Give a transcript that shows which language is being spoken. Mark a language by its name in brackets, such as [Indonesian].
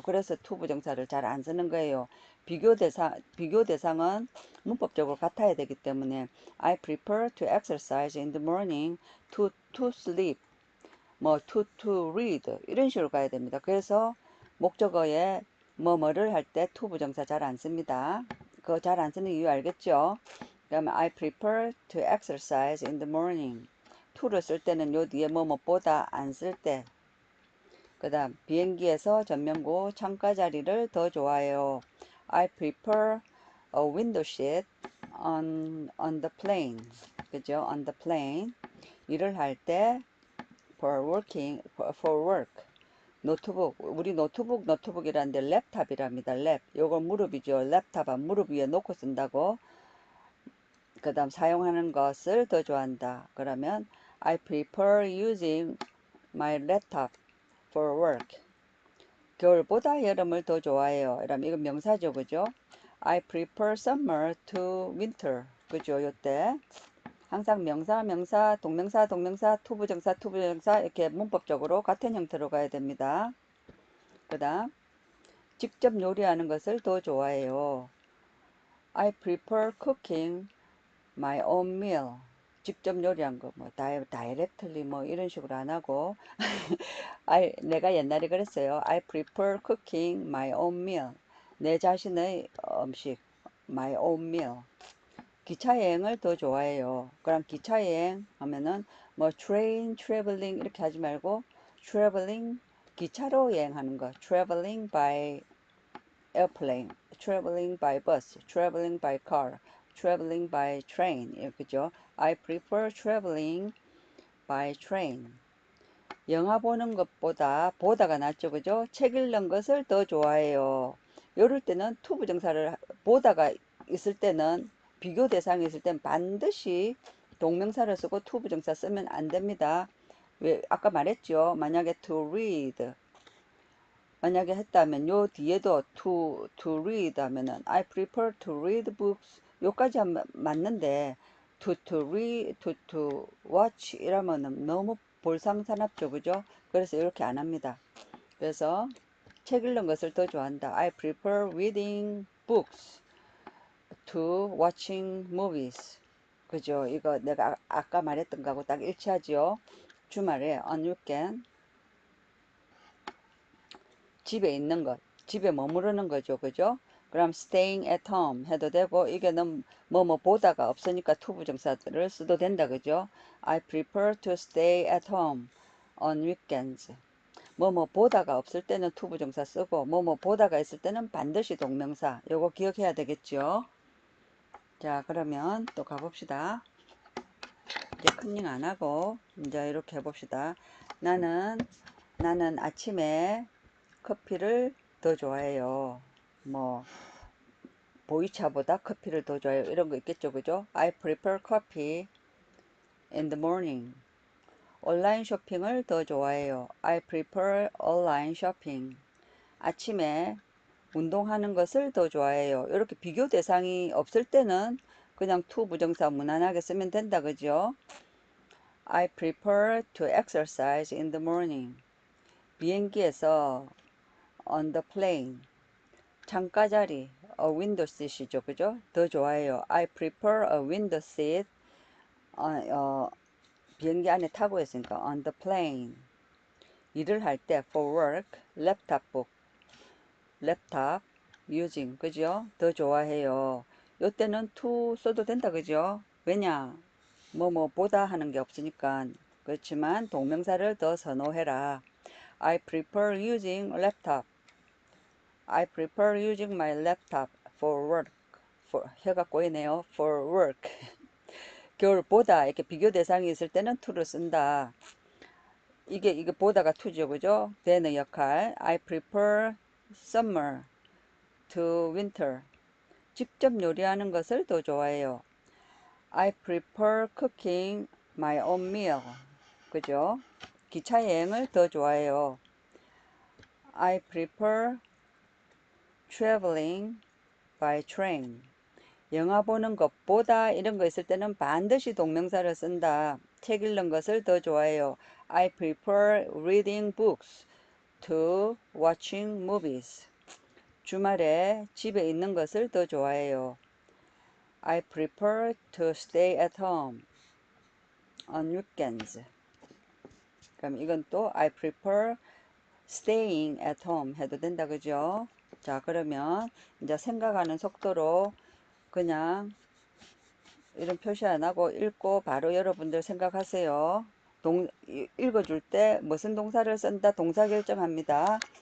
[Korean] 그래서 to 부정사를 잘 안 쓰는 거예요. 비교 대상은 문법적으로 같아야 되기 때문에 [English] I prefer to exercise in the morning to sleep [Korean] 뭐 [English] to read [Korean] 이런 식으로 가야 됩니다. 그래서 목적어에 뭐뭐를 할 때 to 부정사 잘 안 씁니다. 그거 잘 안 쓰는 이유 알겠죠? 그다음에 [English] I prefer to exercise in the morning. [Korean] to를 쓸 때는 요 뒤에 뭐뭐보다 안 쓸 때. 그다음 비행기에서 전면고 창가 자리를 더 좋아해요. [English] I prefer a window seat on the plane. [Korean] 그죠? [English] on the plane. [Korean] 일을 할 때 [English] for work. [Korean] 노트북, 우리 노트북이라는데 랩탑이랍니다. 랩. 요거 무릎이죠. 랩탑은 무릎 위에 놓고 쓴다고. 그 다음 사용하는 것을 더 좋아한다. 그러면 [English] I prefer using my laptop for work. [Korean] 겨울보다 여름을 더 좋아해요. 이러면 이건 명사죠. 그죠? [English] I prefer summer to winter. [Korean] 그죠? 요때 항상 명사, 동명사, 투부정사 이렇게 문법적으로 같은 형태로 가야 됩니다. 그 다음 직접 요리하는 것을 더 좋아해요. [English] I prefer cooking my own meal. [Korean] 직접 요리한 거, 뭐, directly 뭐, 이런 식으로 안 하고, 내가 옛날에 그랬어요. [English] I prefer cooking my own meal. [Korean] 내 자신의 음식, [English] my own meal. [Korean] 기차 여행을 더 좋아해요. 그럼 기차 여행 하면은, 뭐, train, traveling 이렇게 하지 말고, traveling, 기차로 여행하는 거, [English] traveling by airplane, traveling by bus, traveling by car, traveling by train. [Korean] 그죠? [English] I prefer traveling by train. [Korean] 영화 보는 것보다 보다가 낫죠. 그죠? 책 읽는 것을 더 좋아해요. 이럴 때는 to 부정사를 보다가 있을 때는 비교 대상이 있을 땐 반드시 동명사를 쓰고 to 부정사 쓰면 안 됩니다. 왜 아까 말했죠. 만약에 [English] to read [Korean] 만약에 했다면 요 뒤에도 to read 하면은 [English] I prefer to read books [Korean] 요까지 하면 맞는데 [English] to read to watch [Korean] 이러면은 너무 볼상사납죠. 그죠? 그래서 이렇게 안 합니다. 그래서 책 읽는 것을 더 좋아한다. [English] I prefer reading books to watching movies. [Korean] 그죠? 이거 내가 아까 말했던 거하고 딱 일치하지요. 주말에 [English] on weekend [Korean] 집에 있는 것, 집에 머무르는 거죠. 그죠? 그럼 [English] staying at home [Korean] 해도 되고 이게는 뭐 보다가 없으니까 to 부정사들을 써도 된다. 그죠? [English] I prefer to stay at home on weekends. [Korean] 뭐 보다가 없을 때는 to 부정사 쓰고 뭐 보다가 있을 때는 반드시 동명사. 요거 기억해야 되겠죠? 자, 그러면 또 가봅시다. 이제 컨닝 안 하고 이제 이렇게 해봅시다. 나는 아침에 커피를 더 좋아해요. 뭐 보이차보다 커피를 더 좋아해요. 이런 거 있겠죠. 그죠? [English] I prefer coffee in the morning. [Korean] 온라인 쇼핑을 더 좋아해요. [English] I prefer online shopping. [Korean] 아침에 운동하는 것을 더 좋아해요. 이렇게 비교 대상이 없을 때는 그냥 to 부정사 무난하게 쓰면 된다. 그죠? [English] I prefer to exercise in the morning. [Korean] 비행기에서 [English] on the plane. [Korean] 창가 자리, [English] a window seat이죠. [Korean] 그죠? 더 좋아해요. [English] I prefer a window seat. [Korean] 비행기 안에 타고 있으니까 on the plane. 일을 할 때 [English] for work, laptop book, 랩탑, using. [Korean] 그죠? 더 좋아해요. 요때는 to 써도 된다. 그죠? 왜냐? 보다 하는 게 없으니까. 그렇지만 동명사를 더 선호해라. [English] I prefer using laptop. I prefer using my laptop for work. [Korean] 혀가 꼬이네요. [English] For work. [Korean] 겨울보다 이렇게 비교 대상이 있을 때는 to를 쓴다. 이게 보다가 to죠. 그죠? 되는 역할. [English] I prefer summer to winter. [Korean] 직접 요리하는 것을 더 좋아해요. [English] I prefer cooking my own meal. [Korean] 그죠? 기차 여행을 더 좋아해요. [English] I prefer traveling by train. [Korean] 영화 보는 것보다 이런 거 있을 때는 반드시 동명사를 쓴다. 책 읽는 것을 더 좋아해요. [English] I prefer reading books to watching movies. [Korean] 주말에 집에 있는 것을 더 좋아해요. [English] I prefer to stay at home on weekends. [Korean] 그럼 이건 또 [English] I prefer staying at home [Korean] 해도 된다. 그죠? 자, 그러면 이제 생각하는 속도로 그냥 이런 표시 안 하고 읽고 바로 여러분들 생각하세요. 읽어줄 때 무슨 동사를 쓴다 동사 결정합니다.